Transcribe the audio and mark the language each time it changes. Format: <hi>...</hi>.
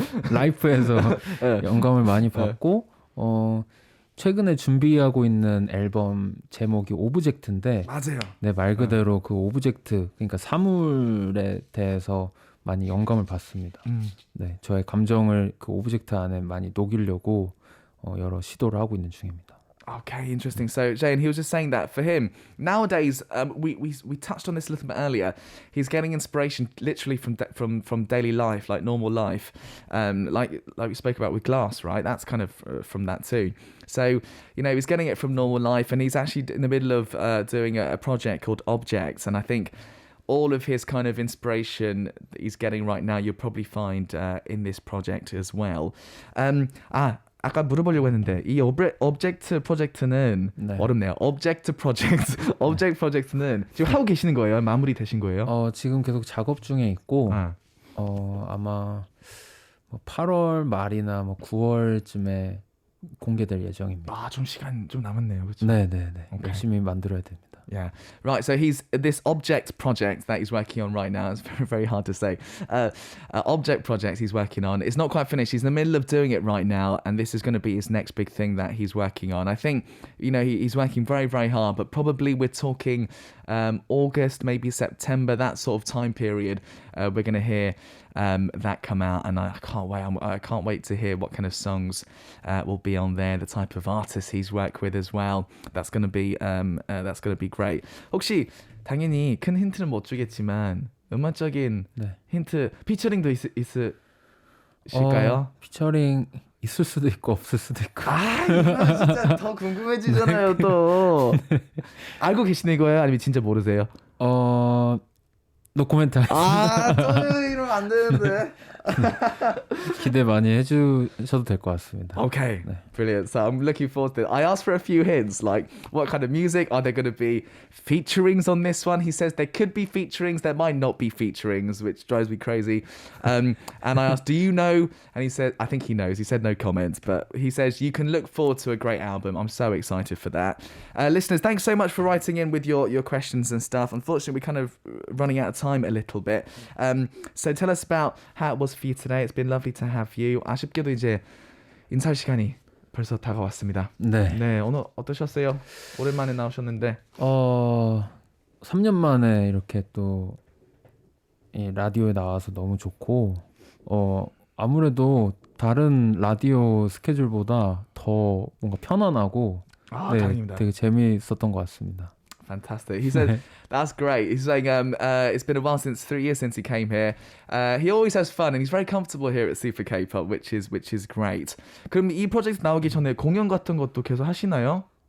<ko>라이프에서 영감을 많이 받고 최근에 준비하고 있는 앨범 제목이 오브젝트인데 맞아요. 네, 말 그대로 그 오브젝트 그러니까 사물에 대해서 많이 영감을 받습니다. 네, 저의 감정을 그 오브젝트 안에 많이 녹이려고 여러 시도를 하고 있는 중입니다.</ko> <en>Okay, interesting. So, Jane, he was just saying that for him nowadays, we touched on this a little bit earlier. He's getting inspiration literally from daily life, like normal life, like we spoke about with Glass, right? That's kind of from that too. So, he's getting it from normal life, and he's actually in the middle of doing a project called Objects, and I think all of his kind of inspiration that he's getting right now, you'll probably find in this project as well.</en> <ko>아까 물어보려고 했는데 이 오브젝트 프로젝트는 네. 어렵네요. 오브젝트 프로젝트는 지금 하고 계시는 거예요? 마무리 되신 거예요? 지금 계속 작업 중에 있고 아마 8월 말이나 9월쯤에 공개될 예정입니다. 아, 좀 시간 좀 남았네요. 그렇죠? 네네네. 오케이. 열심히 만들어야 됩니다.</ko> <en>Yeah, right. So he's this object project that he's working on right now. It's very, very hard to say. Object project he's working on. It's not quite finished. He's in the middle of doing it right now, and this is going to be his next big thing that he's working on. I think he's working very, very hard, but probably we're talking August, maybe September, that sort of time period. We're going to hear that come out, and I can't wait. I can't wait to hear what kind of songs will be on there. The type of artists he's worked with as well. That's going to be great.</en> <ko>혹시 당연히 큰 힌트는 못 주겠지만 음악적인 힌트 피처링도 있으실까요? 피처링 있을 수도 있고 없을 수도 있고. 이거 진짜 더 궁금해지잖아요 또. 알고 계시는 거예요? 아니면 진짜 모르세요? 노코멘트 하겠습니다. 또 이러면 안 되는데. 기대 많이 해주셔도 될 것 같습니다.</ko> <en>Okay, brilliant. So I'm looking forward to it. I asked for a few hints, like what kind of music? Are there going to be featurings on this one? He says there could be featurings, there might not be featurings, which drives me crazy. And I asked, do you know? And he said, I think he knows. He said no comments, but he says you can look forward to a great album. I'm so excited for that. Listeners, thanks so much for writing in with your questions and stuff. Unfortunately, we're kind of running out of time a little bit. So tell us about how it was for you today. It's been lovely to have you.</en> <ko>아쉽게도 이제 인사할 시간이 벌써 다가왔습니다. 네, 오늘 어떠셨어요? 오랜만에 나오셨는데. 3년 만에 이렇게 또 이 라디오에 나와서 너무 좋고 아무래도 다른 라디오 스케줄보다 더 뭔가 편안하고 다행입니다. 되게 재미있었던 것 같습니다.</ko> <en>Fantastic. He said, that's great. He's saying it's been a while 3 years since he came here. He always has fun and he's very comfortable here at Super K-pop, which is great.</en> <ko>그럼 이 프로젝트 나오기 전에 공연 같은 것도 계속 하시나요?</ko>